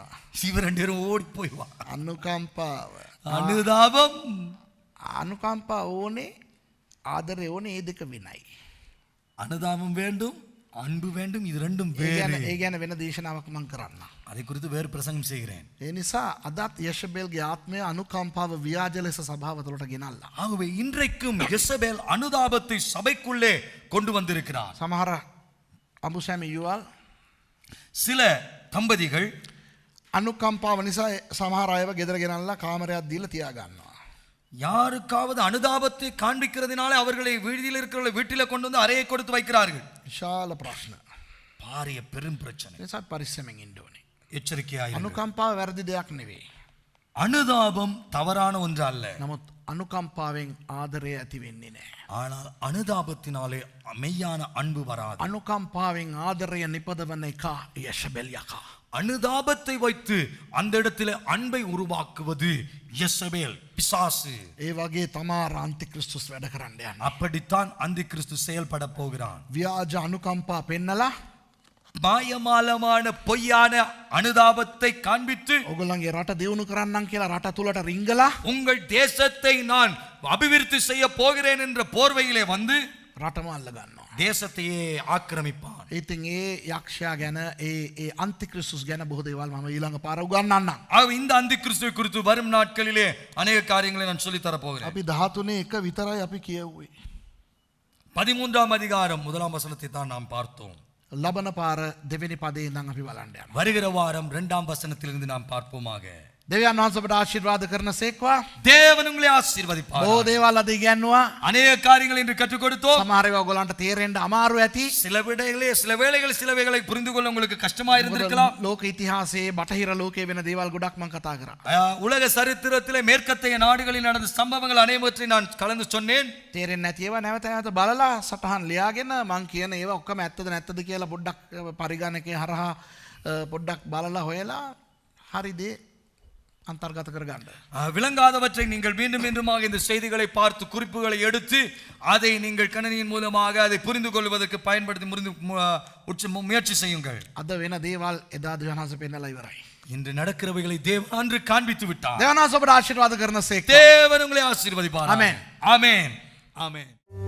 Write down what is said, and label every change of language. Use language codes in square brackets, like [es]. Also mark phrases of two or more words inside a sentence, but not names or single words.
[ta] இவன் 2 பேரும் ஓடி போய்வா. [si] අනුකම්පාව. [ta] அனுதாபம். [si] අනුකම්පා ඕනේ, ආදරය ඕනේ, ඒ දෙක වෙනයි. [ta] அனுதாபம் வேண்டும், அன்பு வேண்டும். இது ரெண்டும் [si] ඒ [ta] வேறு. [si] ගැන වෙන දේශනාවක් මං කරන්න. [ta] அதை குறித்து வேறு பிரசங்கம் செய்கிறேன். [si] ඒ නිසා අදත් යෂබෙල්ගේ ආත්මය අනුකම්පාව ව්‍යාජ ලෙස සභාව තුළට ගෙනල්ලා. [ta] ஆகவே இன்றைக்கும் யெசபேல் அனுதாபத்தை சபைக்குள்ளே கொண்டு வந்திருக்கிறார். [si] සමහර අඹුසැමි යුවල් [ta] சில தம்பதிகள் [si] අනුකම්පාව නිසා සමහර අයව ගෙදර ගෙනල්ලා කාමරයක් දීලා තියා ගන්නවා. [ta] யாருக்காவது அனுதாபத்தை காண்பிக்கிறதுனால அவர்களை வீட்டில் இருக்கிற வீட்டில கொண்டு வந்து அறையை கொடுத்து வைக்கிறார்கள். [si] විශාල ප්‍රශ්න. [ta] பாரிய பெரும் பிரச்சனை. [si] නිසා පරිස්සමෙන් ඉන්න ඕනේ. [ta] எச்சரிக்கையாயிருங்கள். [si] අනුකම්පාව වැරදි දෙයක් නෙවෙයි. [ta] அனுதாபம் தவறான ஒன்று அல்ல. [si] නමුත් අනුකම්පාවෙන් ආදරය ඇති වෙන්නේ නැහැ. [ta] ஆனால் அனுதாபத்தினாலே மெய்யான அன்பு வராது. [si] අනුකම්පාවෙන් ආදරය නිපදවන එක යෂබෙල් යකා. [ta] அனுதாபத்தை வைத்து அந்த இடத்துல அன்பை உருவாக்குவது யெசபேல் பிசாசு. [si] ඒ වගේ තමාර අන්තික්‍රිස්තුස් වැඩ කරන්න යන්නේ. [ta] அப்படித்தான் அந்தி கிறிஸ்து செயல்பட போகிறான். [si] ව්‍යාජ අනුකම්පා පෙන්නලා [ta] மாயமாலமான பொய்யான அனுதாபத்தை காண்பித்து [si] ඔගොල්ලන්ගේ රට දියුණු කරන්නම් කියලා රට තුලට රිංගලා [ta] உங்கள் தேசத்தை நான் அபிவிருத்தி செய்ய போகிறேன் என்ற போர்வையிலே வந்து [si] රටම අල්ල ගන්නවා. [ta] தேசத்தையே ஆக்கிரமிப்பான். [si] ඉතින් ඒ යක්ෂයා ගැන ඒ අන්තික්‍රිස්තුස් ගැන බොහෝ දේවල් මම ඊළඟ පාර උගන්වන්නම්. [ta] இந்த அந்தி கிறிஸ்துவை குறித்து வரும் நாட்களிலே அநேக காரியங்களை நான் சொல்லி தர போகிறேன். [si] අපි 13 එක විතරයි අපි කියුවේ. [ta] 13ஆம் அதிகாரம் 1ஆம் வசனத்தை தான் நாம் பார்த்தோம். [si] ලබන පාර දෙවෙනි පදේ ඉඳන් අපි බලන්න යනවා. [ta] வருகிற வாரம் 2ஆம் வசனத்திலிருந்து நாம் பார்ப்போமாக. [si] දෙවියන් වහන්සේ ඔබට ආශිර්වාද කරන සේක්වා. [ta] தேவன் உங்களை ஆசீர்வதிப்பார். [si] බොහෝ දේවල් අද ඉගෙනුවා. [ta] அநேக காரியங்களை இன்று கற்றுக் கொடுத்தோம். [si] සමහර ඒවා ඔයගොල්ලන්ට තේරෙන්න අමාරු ඇති. [ta] சில வேளைகளை புரிந்து கொள்ள உங்களுக்கு கஷ்டமா இருந்திருக்கலாம். [si] ලෝක ඉතිහාසයේ බටහිර ලෝකයේ වෙන දේවල් ගොඩක් මම කතා කරා. [ta] உலக சரித்திரத்திலே மேற்கத்தைய நாடுகளில் நடந்த சம்பவங்கள் அனைவற்றை நான் கலந்து சொன்னேன். [si] තේරෙන්නේ නැති ඒවා නැවත නැවත බලලා සටහන් ලියාගෙන මම කියන ඒවා ඔක්කොම ඇත්තද නැත්තද කියලා පොඩ්ඩක් පරිගණකයේ හරහා පොඩ්ඩක් බලලා හොයලා හරි දේ අන්තර්ගත කරගන්න. [ta] விளங்காதவற்றை நீங்கள் மீண்டும் மீண்டுமாக இந்த செய்திகளை பார்த்து குறிப்புகளை எடுத்து அதை நீங்கள் கணினியின் மூலமாக அதை புரிந்து கொள்வதற்கு பயன்படுத்தி முயற்சி செய்யுங்கள். [si] අද වෙන දේවල් එදා දෙවනහස පෙන්නලා ඉවරයි. [ta] இன்று நடக்கிறவைகளை தேவன் அன்று காண்பித்து விட்டார். [si] දෙවනහස ඔබට ආශිර්වාද කරන සේක්වා. [ta] தேவன் உங்களை ஆசீர்வதிப்பார். ஆமென். ஆமென். ஆமென்.